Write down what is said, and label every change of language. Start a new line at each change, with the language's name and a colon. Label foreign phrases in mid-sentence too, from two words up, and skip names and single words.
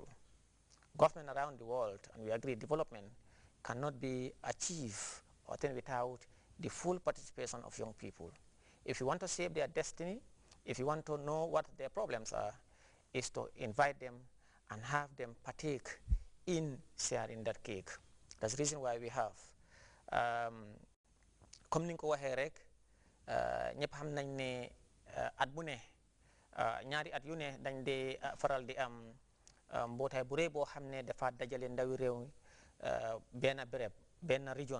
English: Government around the world, and we agree, development cannot be achieved or attained without the full participation of young people. If you want to save their destiny, if you want to know what their problems are, is to invite them and have them partake in sharing that cake. That's the reason why we have.
Wolof: Comme ni nga ko waxee rek ñëpp xam nañ ne at bu ne ñaari at yu ne dañ dee faral di am mbootaay bu rëy boo xam ne dafa dajale ndawi réew mi benn béréb benn région.